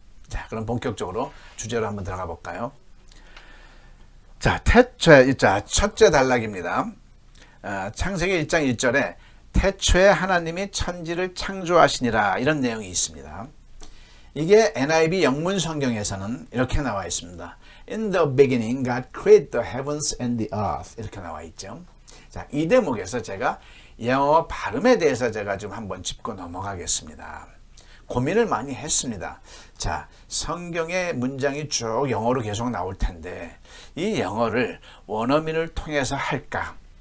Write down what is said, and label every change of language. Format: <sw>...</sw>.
<ko>자, 그럼 본격적으로 주제로 한번 들어가 볼까요? 자, 첫째 단락입니다. 창세기 1장 1절에 태초에 하나님이 천지를 창조하시니라 이런 내용이 있습니다. 이게 NIV 영문 성경에서는 이렇게 나와 있습니다.</ko> <en>In the beginning, God created the heavens and the earth.</en> <ko>이렇게 나와 있죠. 자, 이 대목에서 제가 영어 발음에 대해서 제가 좀 한번 짚고 넘어가겠습니다. 고민을 많이 했습니다. 자, 성경의 문장이 쭉 영어로 계속 나올 텐데 이 영어를 원어민을 통해서 할까?</ko>